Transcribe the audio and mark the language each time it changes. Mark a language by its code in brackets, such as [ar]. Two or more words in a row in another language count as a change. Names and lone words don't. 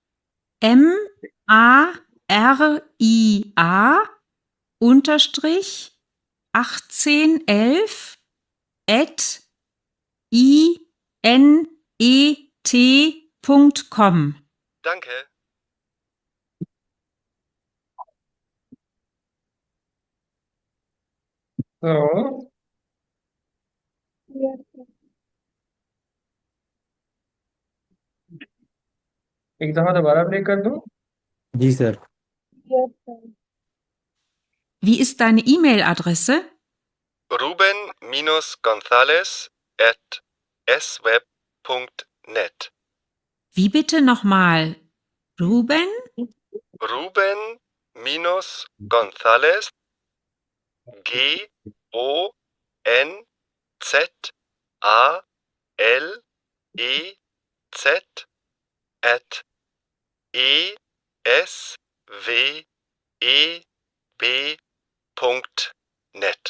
[de] MARIA unterstrich 1811 at inet.com. Danke. [hi] तो [en] Yes, sir. [hi] एक दफा दोबारा प्ले कर दूं। जी सर। [en] Yes, sir. [de] Wie ist deine E-Mail-Adresse? ruben-gonzales@sweb.net. Wie bitte nochmal? Ruben? Ruben-Gonzales, Gonzalez at esweb.net.